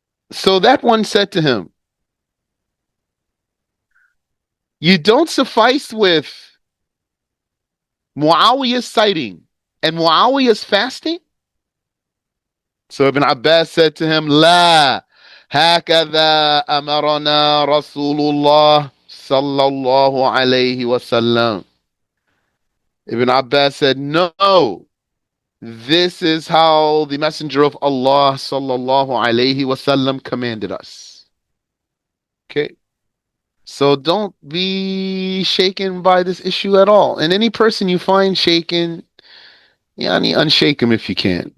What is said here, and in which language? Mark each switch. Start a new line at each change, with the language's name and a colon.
English: So that one said to him, you don't suffice with Muawiyah's sighting and Muawiyah's fasting? So Ibn Abbas said to him,
Arabic: La, هكذا أمرنا رسول الله صلى الله عليه وسلم.
English: Ibn Abbas said, no, this is how the Messenger of Allah sallallahu alaihi wasallam commanded us. Okay. So don't be shaken by this issue at all. And any person you find shaken, yani unshake him if you can.